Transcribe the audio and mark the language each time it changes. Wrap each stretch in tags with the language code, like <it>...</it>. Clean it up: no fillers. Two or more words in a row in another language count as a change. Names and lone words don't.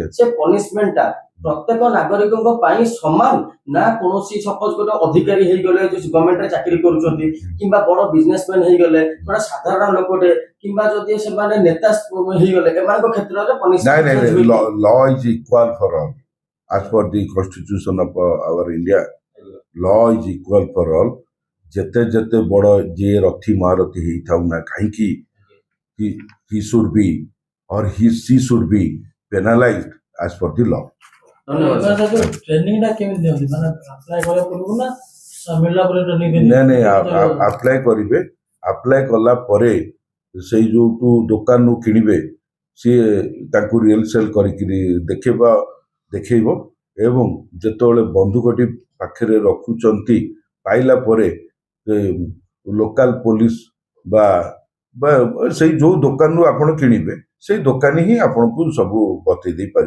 <or>ସେ ପନିଶମେଣ୍ଟ ଟା ପ୍ରତ୍ୟେକ ନାଗରିକଙ୍କ ପାଇଁ ସମାନ ନା କୌଣସି ସପୋଜ ଗୋଟେ ଅଧିକାରୀ ହେଇଗଲେ ଯୋଉ ଗଭର୍ଣ୍ଣମେଣ୍ଟରେ ଚାକିରି କରୁଛନ୍ତି କିମ୍ବା ବଡ ବିଜନେସମ୍ୟାନ ହେଇଗଲେ, ଗୋଟେ ସାଧାରଣ ଲୋକଟେ କିମ୍ବା ଯଦି ସେମାନେ ନେତା ହେଇଗଲେ, ଏମାନଙ୍କ କ୍ଷେତ୍ରରେ ନାଇଁ ପନିଶମେଣ୍ଟ</or> <en>ନାଇଁ law is equal for all as per the constitution of our India. law is equal for all.</en> <or>ଯେତେ ଯେତେ ବଡ ଯିଏ ରଥି ମହାରଥୀ ହେଇଥାଉ ନା କାହିଁକି,</or> <en>he should be or she should be penalized as per the law।</en> <or>ट्रेनिंग ଟା କେମିତି ଦିଅନ୍ତି, ମାନେ ଆପ୍ଲାଏ କରିବା ପୂର୍ବରୁ ନା ମିଳିଲା ପରେ ଟ୍ରେନିଂ ନାଇଁ ନାଇଁ ଆପ୍ଲାଏ କରିବେ, ଆପ୍ଲାଏ କଲା ପରେ ସେଇ ଯୋଉଠୁ ଦୋକାନରୁ କିଣିବେ ସିଏ ତାଙ୍କୁ</or> <en>real sell</en> <or>କରିକିରି ଦେଖେଇବ ଏବଂ ଯେତେବେଳେ ବନ୍ଧୁକଟି ପାଖରେ ରଖୁଛନ୍ତି ପାଇଲା ପରେ</or> <en>local police</en> <or>ବା ସେଇ ଯୋଉ ଦୋକାନରୁ ଆପଣ କିଣିବେ ସେଇ ଦୋକାନୀ ହିଁ ଆପଣଙ୍କୁ ସବୁ ବତେଇ ଦେଇ ପାରିବ।</or>